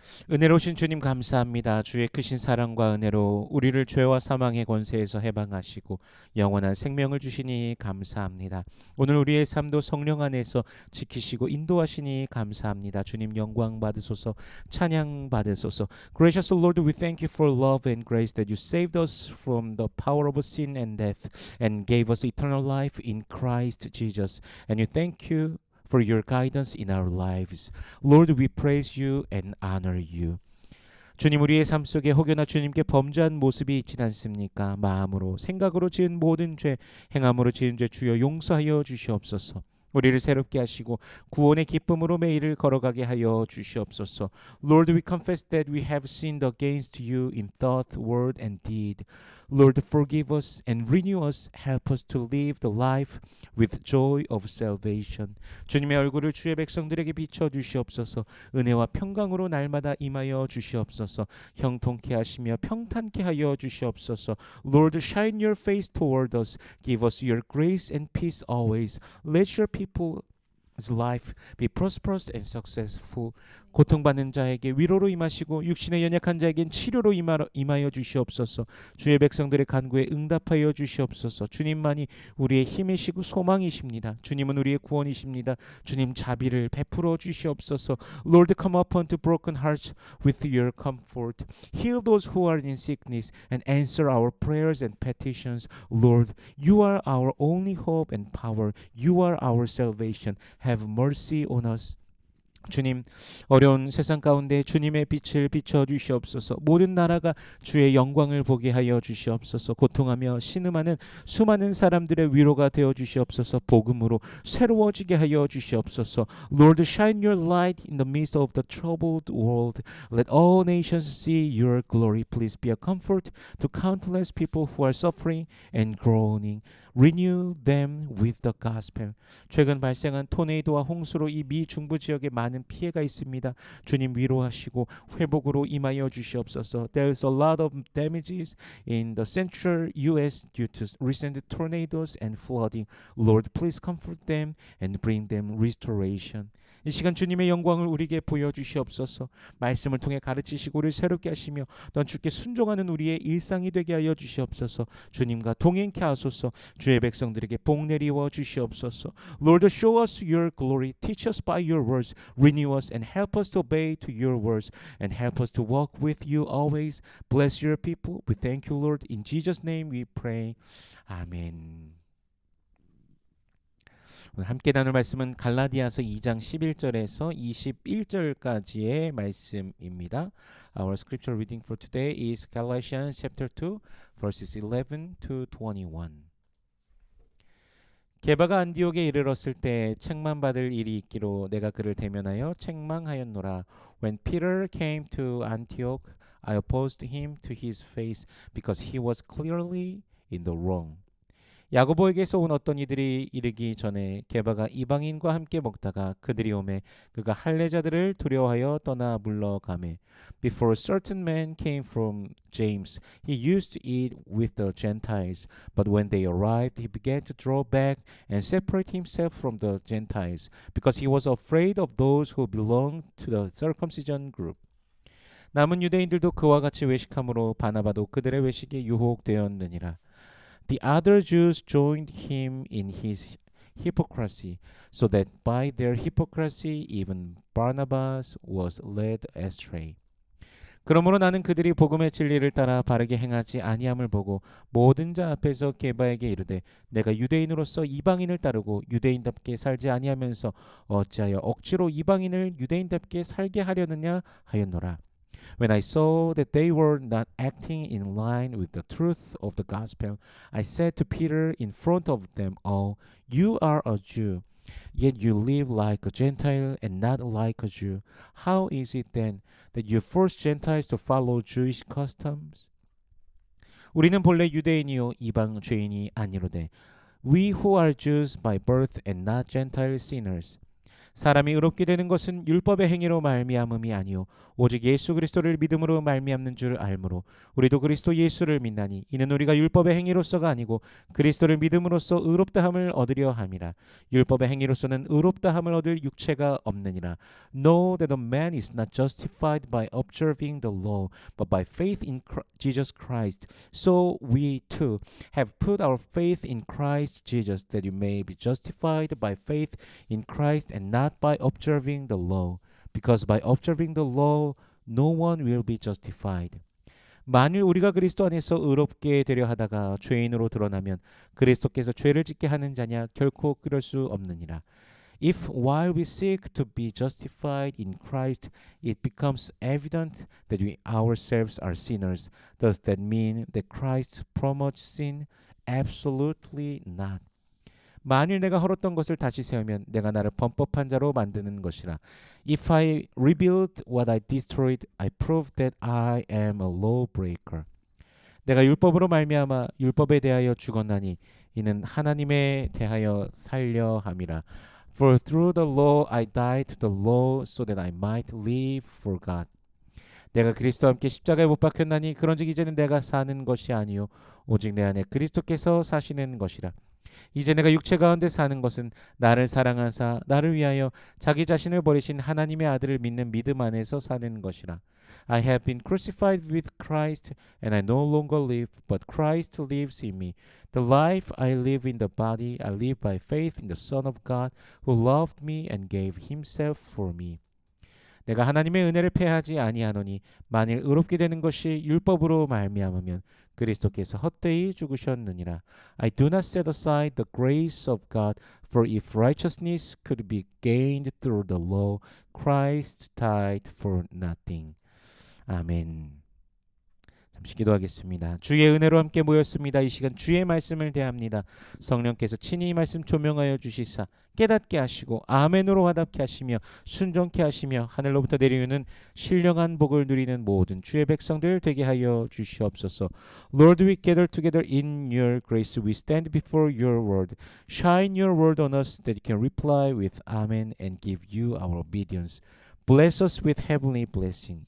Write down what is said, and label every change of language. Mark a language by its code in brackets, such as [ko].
[ko] 은혜로우신 주님 감사합니다. 주의 크신 사랑과 은혜로 우리를 죄와 사망의 권세에서 해방하시고 영원한 생명을 주시니 감사합니다. 오늘 우리의 삶도 성령 안에서 지키시고 인도하시니 감사합니다. 주님 영광 받으소서, 찬양 받으소서. [en] Gracious Lord, we thank you for love and grace that you saved us from the power of sin and death and gave us eternal life in Christ Jesus. And we thank you for your guidance in our lives. Lord, we praise you and honor you. [ko] 주님, 우리의 삶 속에 혹여나 주님께 범죄한 모습이 있지 않습니까? 마음으로 생각으로 지은 모든 죄, 행함으로 지은 죄 주여 용서하여 주시옵소서. 우리를 새롭게 하시고 구원의 기쁨으로 매일을 걸어가게 하여 주시옵소서. [en] Lord, we confess that we have sinned against you in thought, word, and deed. Lord, forgive us and renew us. Help us to live the life with joy of salvation. [ko] 주님의 얼굴을 주의 백성들에게 비춰 주시옵소서. 은혜와 평강으로 날마다 임하여 주시옵소서. 형통케 하시며 평탄케 하여 주시옵소서. [en] Lord, shine your face toward us. Give us your grace and peace always. Let your people's life be prosperous and successful. [ko] 고통받는 자에게 위로로 임하시고 육신의 연약한 자에겐 치료로 임하여 주시옵소서. 주의 백성들의 간구에 응답하여 주시옵소서. 주님만이 우리의 힘이시고 소망이십니다. 주님은 우리의 구원이십니다. 주님 자비를 베풀어 주시옵소서. [en] Lord, come upon to broken hearts with your comfort. Heal those who are in sickness and answer our prayers and petitions. Lord, you are our only hope and power. You are our salvation. Have mercy on us. [ko] 주님, 어려운 세상 가운데 주님의 빛을 비춰 주시옵소서. 모든 나라가 주의 영광을 보게 하여 주시옵소서. 고통하며 신음하는 수많은 사람들의 위로가 되어 주시옵소서. 복음으로 새로워지게 하여 주시옵소서. [en] Lord, shine your light in the midst of the troubled world. Let all nations see your glory. Please be a comfort to countless people who are suffering and groaning. Renew them with the gospel. [ko] 최근 발생한 토네이도와 홍수로 이 미 중부 지역에 많은 피해가 있습니다. 주님 위로하시고 회복으로 임하여 주시옵소서. [en] There's a lot of damages in the central U.S. due to recent tornadoes and flooding. Lord, please comfort them and bring them restoration. [ko] 이 시간 주님의 영광을 우리에게 보여주시옵소서. 말씀을 통해 가르치시고 우리를 새롭게 하시며 또한 주께 순종하는 우리의 일상이 되게 하여 주시옵소서. 주님과 동행케 하소서. 주의 백성들에게 복 내리워 주시옵소서. [en] Lord, show us your glory. Teach us by your words. Renew us and help us to obey to your words and help us to walk with you always. Bless your people. We thank you, Lord. In Jesus' name we pray. 아멘. [ko] 오늘 함께 나눌 말씀은 갈라디아서 2장 11절에서 21절까지의 말씀입니다. [en] Our scripture reading for today is Galatians chapter 2 verses 11 to 21. [ko] 게바가 안디옥에 이르렀을 때 책망 받을 일이 있기로 내가 그를 대면하여 책망하였노라. [en] When Peter came to Antioch, I opposed him to his face because he was clearly in the wrong. [ko] 야고보에게서 온 어떤 이들이 이르기 전에 게바가 이방인과 함께 먹다가 그들이 오매 그가 할례자들을 두려워하여 떠나 물러가매. [en] Before certain men came from James, he used to eat with the Gentiles, but when they arrived, he began to draw back and separate himself from the Gentiles, because he was afraid of those who belonged to the circumcision group. [ko] 남은 유대인들도 그와 같이 외식함으로 바나바도 그들의 외식에 유혹되었느니라. [en] The other Jews joined him in his hypocrisy, so that by their hypocrisy even Barnabas was led astray. [ko] 그러므로 나는 그들이 복음의 진리를 따라 바르게 행하지 아니함을 보고 모든 자 앞에서 게바에게 이르되 내가 유대인으로서 이방인을 따르고 유대인답게 살지 아니하면서 어찌하여 억지로 이방인을 유대인답게 살게 하려느냐 하였노라. [en] When I saw that they were not acting in line with the truth of the gospel, I said to Peter in front of them all, You are a Jew, yet you live like a Gentile and not like a Jew. How is it then that you force Gentiles to follow Jewish customs? [ko] 우리는 본래 유대인이요 이방 죄인이 아니로되 [en] We who are Jews by birth and not Gentile sinners. [ko] 사람이 의롭게 되는 것은 율법의 행위로 말미암음이 아니요 오직 예수 그리스도를 믿음으로 말미암는 줄 알므로 우리도 그리스도 예수를 믿나니 이는 우리가 율법의 행위로서가 아니고 그리스도를 믿음으로써 의롭다함을 얻으려 함이라. 율법의 행위로서는 의롭다함을 얻을 육체가 없느니라. [en] Know that a man is not justified by observing the law, but by faith in Jesus Christ. So we too have put our faith in Christ Jesus, that you may be justified by faith in Christ and not by observing the law. Because by observing the law, no one will be justified. [ko] 만일 우리가 그리스도 안에서 의롭게 되려 하다가 죄인으로 드러나면 그리스도께서 죄를 짓게 하는 자냐 결코 그럴 수 없느니라. [en] If while we seek to be justified in Christ, it becomes evident that we ourselves are sinners, does that mean that Christ promotes sin? Absolutely not. [ko] 만일 내가 헐었던 것을 다시 세우면 내가 나를 범법한 자로 만드는 것이라. [en] If I rebuild what I destroyed, I prove that I am a lawbreaker. [ko] 내가 율법으로 말미암아 율법에 대하여 죽었나니 이는 하나님에 대하여 살려 함이라. [en] For through the law I died to the law so that I might live for God. [ko] 내가 그리스도와 함께 십자가에 못 박혔나니 그런즉 이제는 내가 사는 것이 아니요 오직 내 안에 그리스도께서 사시는 것이라. 이제 내가 육체 가운데 사는 것은 나를 사랑하사 나를 위하여 자기 자신을 버리신 하나님의 아들을 믿는 믿음 안에서 사는 것이라. [en] I have been crucified with Christ, and I no longer live, but Christ lives in me. The life I live in the body, I live by faith in the Son of God, who loved me and gave himself for me. [ko] 내가 하나님의 은혜를 패하지 아니하노니 만일 의롭게 되는 것이 율법으로 말미암으면 그리스도께서 헛되이 죽으셨느니라. [en] I do not set aside the grace of God, for if righteousness could be gained through the law, Christ died for nothing. [ko] 아멘. 잠시 기도하겠습니다. 주의 은혜로 함께 모였습니다. 이 시간 주의 말씀을 대합니다. 성령께서 친히 이 말씀 조명하여 주시사 깨닫게 하시고 아멘으로 화답케 하시며 순종케 하시며 하늘로부터 내려오는 신령한 복을 누리는 모든 주의 백성들 되게 하여 주시옵소서. [en] Lord, we gather together in your grace. We stand before your word. Shine your word on us that we can reply with amen and give you our obedience. Bless us with heavenly blessing.